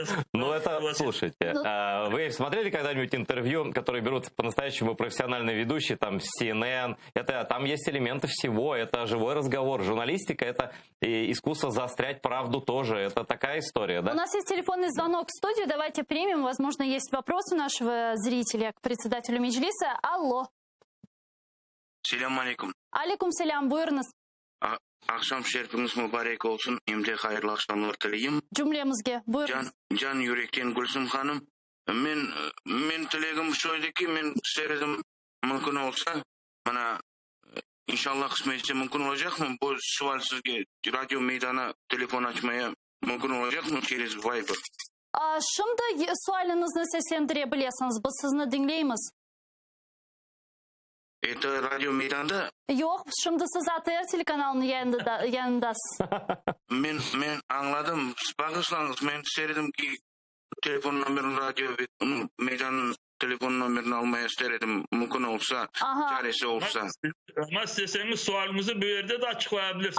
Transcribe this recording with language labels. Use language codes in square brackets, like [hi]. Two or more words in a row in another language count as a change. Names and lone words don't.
[ru] Ну, это, слушайте, вы смотрели когда-нибудь интервью, которые берут по-настоящему профессиональные ведущие, там, CNN, там есть элементы всего, это живой разговор. Журналистика — это искусство заострять правду тоже, это такая история, да? У нас есть телефонный звонок в студию, давайте примем, возможно, есть вопрос у нашего зрителя к председателю Меджлиса. Алло. [crh] Селям алейкум. Алейкум селям, buyurunuz. Akşam şerifiniz mübarek olsun. Emde hayırlı akşamlar dileyim. Cümlemizge, buyurunuz. Can yürekten Gülsüm hanım. Men tilegim şöyle ki men seyredim mümkün olsa bana inşallah kısmetse mümkün olacak mı? Bu sual sizge radyo meydana telefon açmaya mümkün olacak mı? [ru] Через Viber. [crh] Şimdi sualınızı seslendirebilirsiniz. Biz sizni dinleyimiz. [ru] Это радио Мейданда. [crh] Yok, şimdi siz ATR telekanalının yanındasınız. Men anladım. Bağışlanız. Men seyredim ki telefon numarini radyo Meydan'ın telefon numarini almaya istedim. Mümkün olsa, Aha. çaresi olsa. Ama isteseniz sualınızı bu yerde de açıklayabilirsiniz.